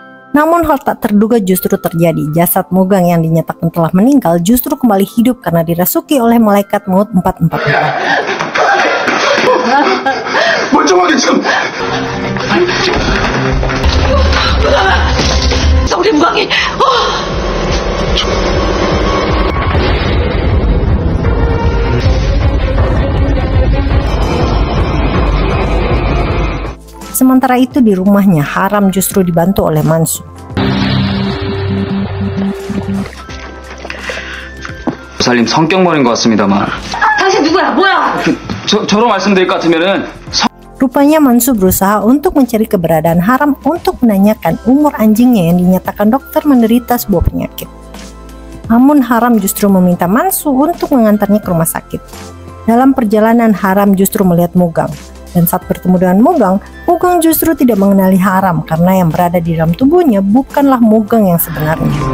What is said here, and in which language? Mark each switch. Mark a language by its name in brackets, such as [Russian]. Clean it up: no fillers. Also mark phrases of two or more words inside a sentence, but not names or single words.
[Indonesian] Namun hal tak terduga justru terjadi. Jasad Mogang yang dinyatakan telah meninggal justru kembali hidup karena dirasuki oleh malaikat maut 444. [Korean] 멀쩡하게 참. 우리 무광이. [Indonesian] Sementara itu di rumahnya, Haram justru dibantu oleh Mansu. [Korean] 살림 성격 버린 것 같습니다만. 당신 누구야? 뭐야? 저로 말씀드릴 것 같으면은. [Indonesian] Rupanya Mansu berusaha untuk mencari keberadaan Haram untuk menanyakan umur anjingnya yang dinyatakan dokter menderita sebuah penyakit. Namun Haram justru meminta Mansu untuk mengantarnya ke rumah sakit. Dalam perjalanan Haram justru melihat Mogang. Dan saat bertemu dengan Mogang, Mogang justru tidak mengenali Haram karena yang berada di dalam tubuhnya bukanlah Mogang yang sebenarnya.